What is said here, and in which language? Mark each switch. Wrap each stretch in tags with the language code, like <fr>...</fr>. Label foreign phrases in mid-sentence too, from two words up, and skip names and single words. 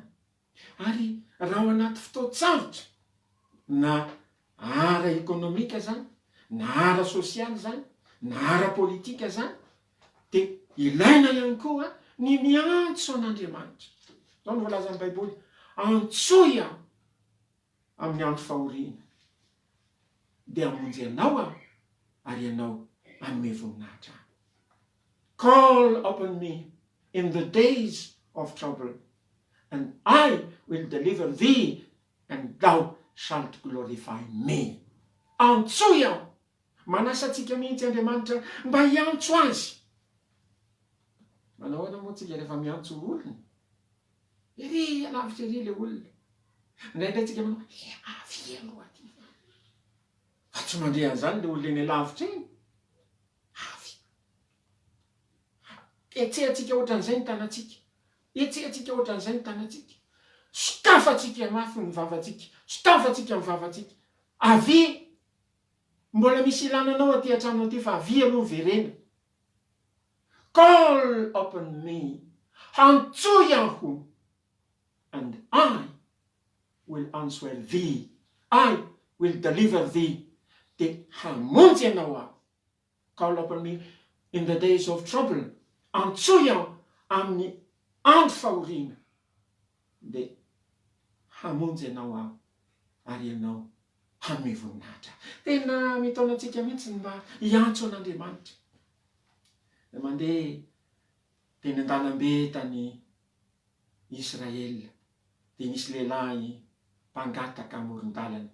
<mg>Ary raha ao anaty fotoan-tsarotra, na ara-ekonomika zany, na ara-sosialy zany, na ara-politika zany, de ilaina ihany koa ny miantso an'Andriamanitra. Zao no voalaza amin'ny Baiboly, antsoy aho amin'ny andro fahoriana, de hamonjy ianao aho, ary ianao hanome voninahitra.</mg> <en>Call upon me in the days of trouble, and I will deliver thee, and thou shalt glorify me.</en> <mg>Antsoy aho. Manasa antsika mihitsy Andriamanitra mba hiantso azy. Manao ahoana moa tsika rehefa miantso olona? Ery alavitra ery le olona. Indraindray tsika manao, avy aloha aty. Fa tsy mandeha an'izany le olona eny alavitra eny. Avy. Etsehatsika ohatran'izay ny tanatsika. Etsehatsika ohatran'izay ny tanatsika. Sokafatsika mafy ny vavatsika. Sokafatsika ny vavatsika. Avy. Mbola misy ilananao aty an-trano aty fa avy aloha verena.</mg> <en>Call upon me.</en> <mg>Antsoy aho.</mg> <en>And I will answer thee. I will deliver thee.</en> <mg>De hamonjy ianao aho.</mg> <en>Call upon me in the days of trouble.</en> <mg>Antsoy aho amin'ny andro fahoriana. De hamonjy ianao aho. Ary ianao hanome voninahitra. Tena mitaona antsika mihitsy mba hiantso an'Andriamanitra. De mandeha teny an-dalambe tany Israela, de nisy lehilahy mpangataka amoron-dalana.</mg>